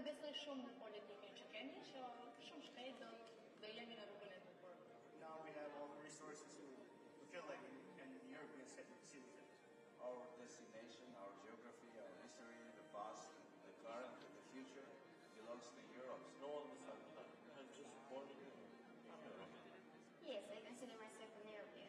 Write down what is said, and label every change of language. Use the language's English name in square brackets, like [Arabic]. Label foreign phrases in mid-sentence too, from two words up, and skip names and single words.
[Albanian] shumë politikën që kemi që shumë shpejt do jemi në rrugën e bukur. [English] Now we have all the resources to feel like in the European city. Our destination, our geography, our history, the past, the current, and the future belongs to Europe. No one was just born in Europe. Yes, I consider myself an European.